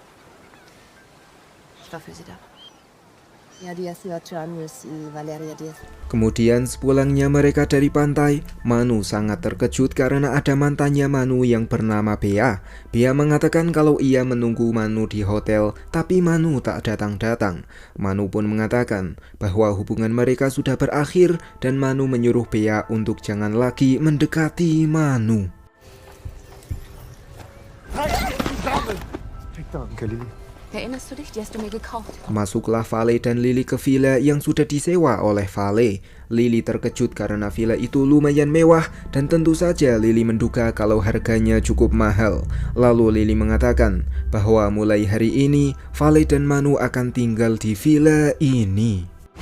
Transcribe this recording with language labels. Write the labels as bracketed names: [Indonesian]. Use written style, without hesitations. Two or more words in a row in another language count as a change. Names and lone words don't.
[Indonesian] Kemudian sepulangnya mereka dari pantai, Manu sangat terkejut karena ada mantannya Manu yang bernama Bea. Bea mengatakan kalau ia menunggu Manu di hotel, tapi Manu tak datang-datang. Manu pun mengatakan bahwa hubungan mereka sudah berakhir dan Manu menyuruh Bea untuk jangan lagi mendekati Manu. [German] Erinnerst du dich? Die hast du mir gekauft. [Indonesian] Masuklah Vale dan Lily ke villa yang sudah disewa oleh Vale. Lily terkejut karena villa itu lumayan mewah dan tentu saja Lily menduga kalau harganya cukup mahal. Lalu Lily mengatakan bahwa mulai hari ini Vale dan Manu akan tinggal di villa ini.